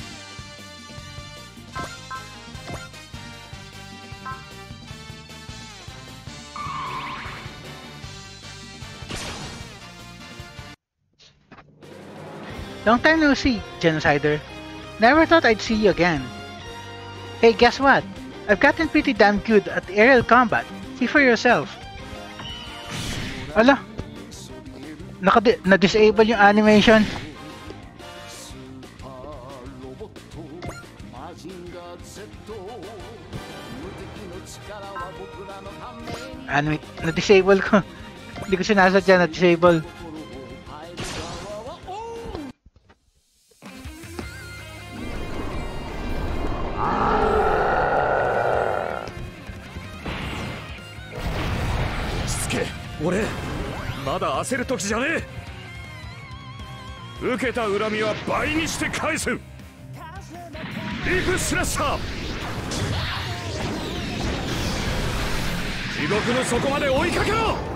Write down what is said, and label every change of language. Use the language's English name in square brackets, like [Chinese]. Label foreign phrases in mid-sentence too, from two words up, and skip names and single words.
[English] Long time no see, Genocider. Never thought I'd see you again. Hey, guess what? I've gotten pretty damn good at aerial combat. See for yourself. [Filipino] Ala, na-disable yung animation. Na-disable ko. Hindi ko sinasadya na-disable. [Japanese] Shisuke, 俺まだ焦る時じゃねえ。受けた恨みは倍にして返す。リーフスラッシャー、地獄の底まで追いかけろ。